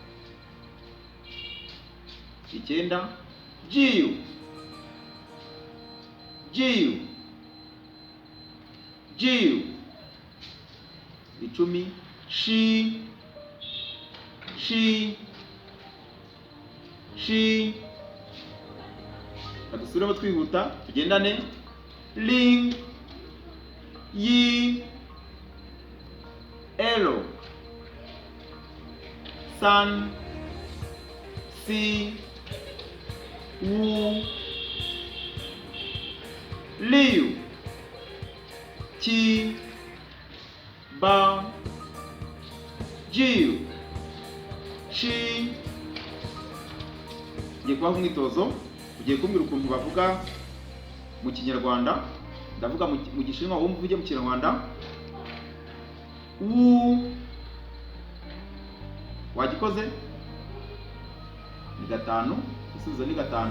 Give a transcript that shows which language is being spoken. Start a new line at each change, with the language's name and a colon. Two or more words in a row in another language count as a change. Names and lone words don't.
Chinese: Icyenda 九，九，九. Icumi 十，十，十.
Kinyarwanda: Adusubiremo twihuta tugendane.
Chinese: 零，一，二，三，四，五，六，七，八，九，十.
Kinyarwanda: Ngiye kubaha umwitozo, ugiye kumbwira ukuntu bavuga mu Kinyarwanda, ndavuga mu Gishinwa, wumva uvuge mu Kinyarwanda. Wu, wagikoze? Ni 5, isubizo ni 5.